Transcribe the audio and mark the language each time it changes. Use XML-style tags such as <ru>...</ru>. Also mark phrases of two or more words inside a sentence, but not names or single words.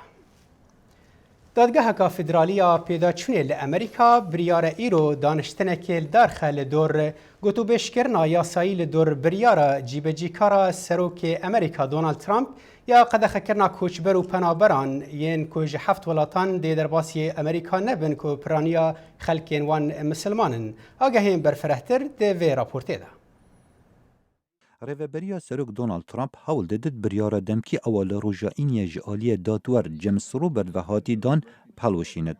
<ku>دادگەهەکە فیدرالیە پێداچوونێ لە ئەمریکا بریارە ئیرۆ دانیشتنێکی دارخە لە دۆر گوتوبێشکردنا یاسایی لە دۆر بریارە جیبەجیکارە سەرۆکی ئەمریکا دۆنالد ترامپ یا قەدەخەکردنا کۆچبەر و پەنابەران یەن کو ji heft welatan dê derbasiyê ئەمریکا nebin ku piraniya xelkên wan misilmanin. Agehên berfirehtir dê vê raportê de. Rêveberiya Serok Donald Trump hewl didit biryara demkî ewa li roja îniye ji aliyê dadwer James Robert ve hatî dan pelwişînit.</ku>